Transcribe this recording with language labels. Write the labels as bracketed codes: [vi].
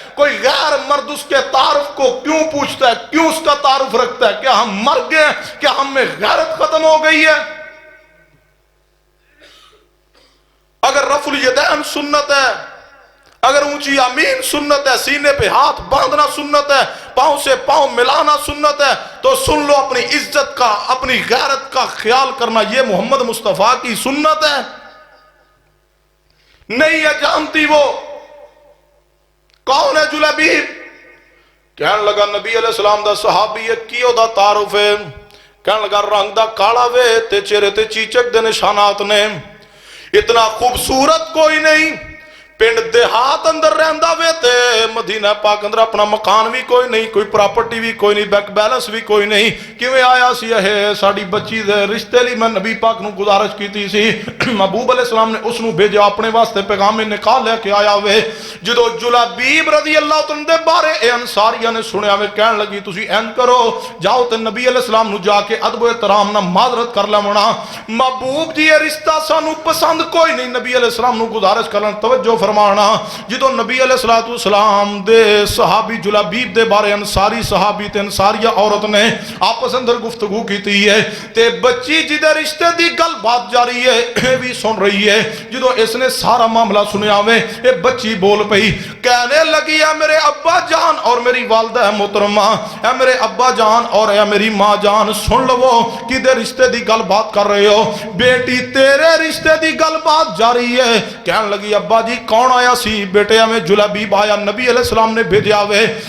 [ur] کوئی غیر مرد اس کے تعارف کو کیوں پوچھتا ہے, کیوں اس کا تعارف رکھتا ہے؟ کیا ہم مر گئے ہیں؟ کیا ہم میں غیرت ختم ہو گئی ہے؟ اگر رفع الیدین سنت ہے, اگر اونچی امین سنت ہے, سینے پہ ہاتھ باندھنا سنت ہے, پاؤں سے پاؤں ملانا سنت ہے, تو سن لو اپنی عزت کا, اپنی غیرت کا خیال کرنا یہ محمد مصطفیٰ کی سنت ہے. نہیں ہے جانتی وہ کون ہے جلیبیب. [pa] کہنے لگا نبی علیہ السلام دا صحابی ہے, کیوں دا تعارف ہے؟ کہنے لگا رنگ دا کالا وے تے چہرے تے چیچک دے نشانات نے, اتنا خوبصورت کوئی نہیں. پنڈ دیہات اندر رہندا وے تے مدینہ پاک اندر اپنا مکان بھی کوئی نہیں, کوئی پراپرٹی بھی کوئی نہیں, بینک بیلنس بھی کوئی نہیں. کیویں آیا سی ہے ساڑی بچی دے رشتے لی میں نبی پاک نو گزارش کیتی سی. محبوب علیہ السلام نے اس نو بھیجا اپنے واسطے پیغام نکاح لے کے آیا وے. جدو جلیبیب رضی اللہ تعالیٰ دے بارے اے انصاریہ نے سنیا وے, کہن لگی تسی اینج کرو, جاؤ تے نبی علیہ السلام نو جا کے ادب و احترام نہ معذرت کر لونا. محبوب جی یہ رشتہ سانو پسند کوئی نہیں. نبی علیہ السلام نو گزارش کرن توجہ فرمانا. جدو نبی علیہ السلام دے صحابی جلیبیب دے بارے انصاری صحابی تے انصاریہ عورت نے آپس اندر گفتگو کیتی ہے, تے بچی جدے رشتے دی گل بات جاری ہے بھی سن رہی ہے. جدو اس نے سارا معاملہ سنیا ہوئے, اے بچی بول پئی, کہنے لگی ہے میرے ابا جان اور میری والدہ محترمہ, اے میرے ابا جان اور اے میری ماں جان, سن لو کدے رشتے دی گل بات کر رہے ہو. بیٹی تیرے رشتے دی گل بات جاری ہے. کہنے لگی ابا جی کون آیا سی؟ بیٹے ہمیں جلیبیب آیا, نبی علیہ السلام نے بھیجا ہوئے.